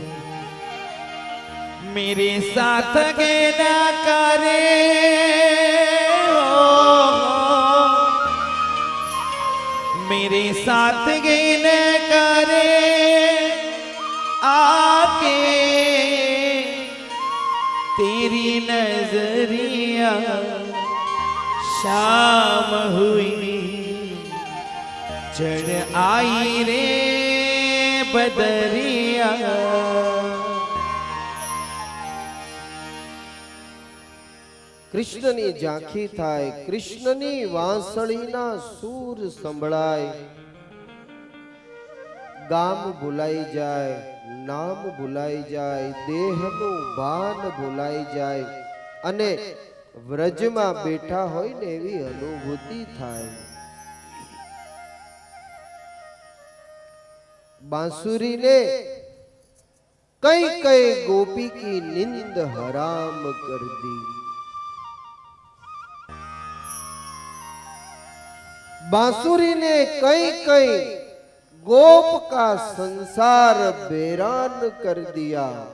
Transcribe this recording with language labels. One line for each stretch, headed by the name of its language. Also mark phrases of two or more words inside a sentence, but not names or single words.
Hindi: मेरे साथ के ना करे हो मेरे साथ के न करे आके तेरी नजरिया शाम हुई चढ़ आई रे बदरिया
Gujarati: કૃષ્ણની ઝાંખી થાય, કૃષ્ણની વાંસળીના સૂર સંભળાય, ગામ ભૂલાઈ જાય, નામ ભૂલાઈ જાય, દેહનું ભાન ભૂલાઈ જાય અને વ્રજમાં બેઠા હોય ને એવી અનુભૂતિ થાય.
Hindi: बांसुरी ने कई कई गोपी की नींद हराम कर दी. बांसुरी ने कई कई गोप का संसार बेरान कर दिया.